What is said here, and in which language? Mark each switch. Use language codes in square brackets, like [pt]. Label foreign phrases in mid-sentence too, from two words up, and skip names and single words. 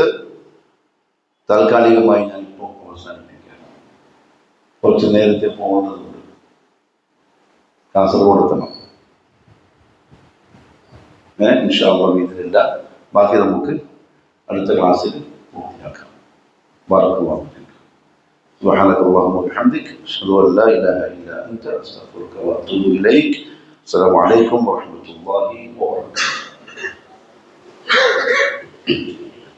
[ml] താൽക്കാലികമായി ഞാൻ ഇപ്പോൾ അവസാനിപ്പിക്കാം. കുറച്ച് നേരത്തെ പോകേണ്ടതുണ്ട്, കാസർഗോഡ് എത്തണം. [ar] إن شاء الله [ml] ഇതിലില്ല. ബാക്കി നമുക്ക് അടുത്ത ക്ലാസ്സിൽ പൂർത്തിയാക്കാം. [ar] بارك الله فيكم. سبحانك اللهم وبحمدك أشهد أن لا إله إلا أنت أستغفرك وأتوب إليك. السلام عليكم ورحمة الله وبركاته.